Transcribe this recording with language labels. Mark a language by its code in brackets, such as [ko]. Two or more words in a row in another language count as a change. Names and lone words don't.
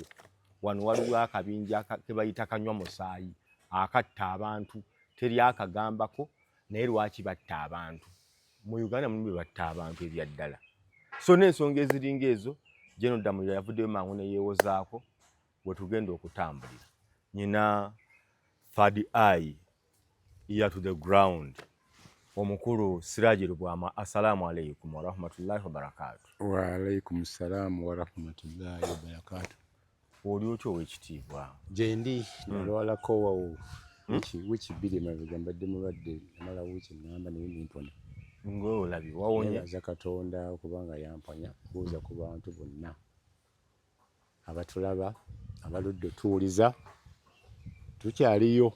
[lg] Wano waliwo akabinja ke bayita kanywa musaayi akatta abantu teri akagambako naye lwaki batta abantu. Mu Uganda mulimu batta abantu ebyaddala. So n'ensonga eziringa ezo General Damulira yavuddeyo mangu ne yeewozaako bwe tugenda okutambulira. [en] Nyina third eye ear to the ground. [lg] Omukulu Siraji Lubwama, [ar] السلام عليكم ورحمة الله وبركاته. وعليكم السلام ورحمة الله وبركاته. [lg] Oli otyo w'ekitiibwa. Gyendi nalwalako wawo wiki bbiri mabega mbadde mulwadde namala wiiki ngamba naye nimpona. Ng'olabye wawonye. Nebaza Katonda kubanga yamponya kubuuza ku bantu bonna abatulaba abaludde tuwuliza tukyaliyo